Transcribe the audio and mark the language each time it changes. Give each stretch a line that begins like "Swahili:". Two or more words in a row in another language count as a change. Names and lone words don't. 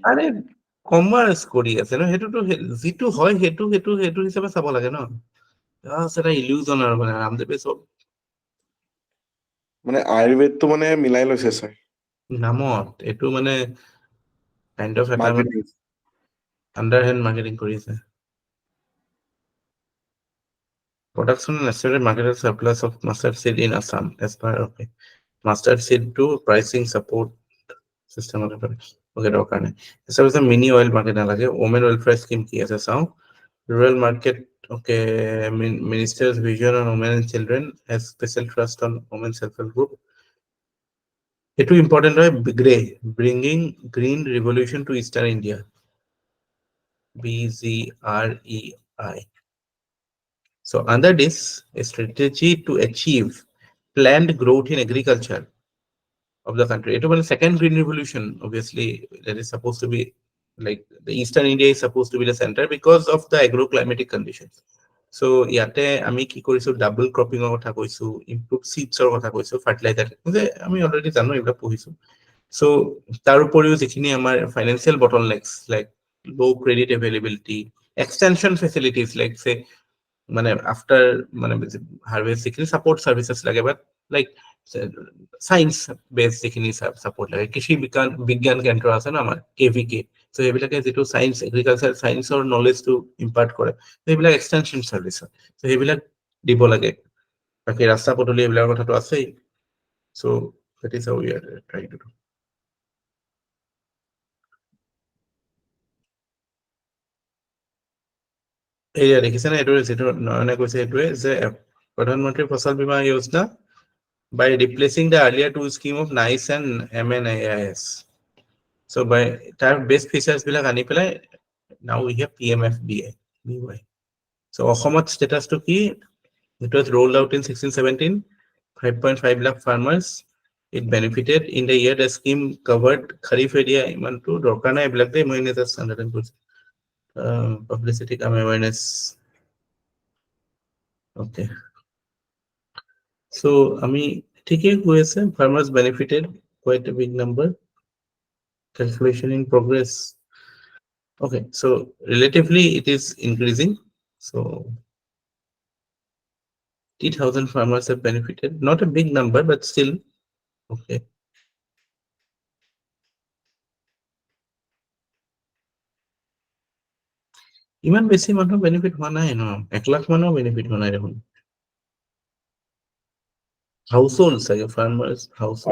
Assamese: আৰে কমাৰ্চ কৰি আছে ন হেতুটো যেটো হয় হেতু হিচাপে চাব লাগে ন এটা ইলিউজন আৰু মানে ৰামদেৱে সব মানে আয়ুৰ্বেদটো মানে মিলাই লৈছে ছাৰ নামত এটো মানে
English: kind of
Assamese: এটা মাৰ্কেটিং
English: underhand marketing কৰিছে production and estimated market surplus of mustard seed in Assam as per okay mustard seed to pricing support system okay
Assamese: দৰকাৰ নাই
English: establish a mini oil market নালাগে women welfare scheme
Assamese: কি আছে চাও
English: rural market okay minister's vision on women and children has special trust on women self-help group এটো important হয় bringing green revolution to eastern India BGREI so under this a strategy to achieve planned growth in agriculture of the country it was the second green revolution obviously that is supposed to be like the eastern India is supposed to be the center because of the agroclimatic conditions so
Assamese: ইয়াতে আমি কি কৰিছো
English: double cropping
Assamese: ৰ কথা কৈছো
English: improve seeds
Assamese: ৰ কথা কৈছো ফাৰ্টিলাইজাৰ যে আমি অলৰেডি জানো এইবিলাক পঢ়িছো so তাৰ উপৰিও যিখিনি আমাৰ
English: financial bottlenecks like low credit availability extension facilities like say
Assamese: মানে আফটার মানে হারভেস্ট যিখিনি
English: support services
Assamese: লাগে
English: but like science base
Assamese: যিখিনি সাপোর্ট লাগে কৃষি বিজ্ঞান কেন্দ্র আছে না আমাৰ কেভিকে সো এইবিলাকে যেটো সায়েন্স এগ্ৰিকালচাৰ সায়েন্সৰ নলেজটো ইম্পাৰ্ট কৰে এইবিলাক
English: extension service
Assamese: হয় সো এইবিলাক দিব লাগে বাকি ৰাস্তা পদূলি এইবিলাকৰ কথাটো আছেই সো
English: that is how we are trying to do
Assamese: এয়া দেখিছেনে এটো যেটো নয়নে কৈছে এটোৱে যে প্ৰধানমন্ত্ৰী ফসল বীমা যোজনা
English: by replacing the earlier two scheme of NICE and MNIS so by তাৰ best features বিলাক আনি পেলাই now we have PMFBY so অসমত status to কি It was rolled out in 1617, 5.5 lakh farmers. It benefited in the year the scheme covered Kharif area
Assamese: ইমান তো দৰকাৰ নাই এইবিলাক দে মই
English: just understand কৰিছো publicity kam awareness. Okay, so
Assamese: ami ঠিকই হৈ আছে,
English: farmers benefited quite a big number. Calculation in progress. Okay, so relatively it is increasing. So 80,000 farmers have benefited. Not a big number, but still okay.
Assamese: ইমান বেছি মানুহ বেনিফিট হোৱা নাই ন, 1 লাখ মানুহ বেনিফিট হোৱা নাই দেখোন। হাউসহোল্ড চাগে
English: farmers household